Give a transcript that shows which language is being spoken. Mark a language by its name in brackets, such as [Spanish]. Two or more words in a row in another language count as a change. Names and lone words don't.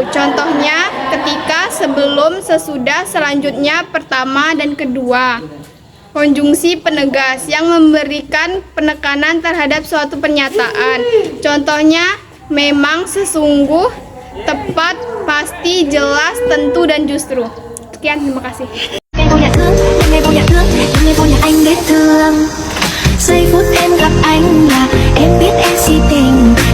[Indonesian] Contohnya ketika, sebelum, sesudah, selanjutnya, pertama, dan kedua. Konjungsi penegas yang memberikan penekanan terhadap suatu pernyataan. Contohnya memang, sesungguh, tepat, pasti, jelas, tentu, dan justru. Sekian, terima kasih. [Vietnamese] Em vô nhà thương, em vô nhà thương, em vô nhà anh để thương. Giây phút em gặp anh là em biết em si tình.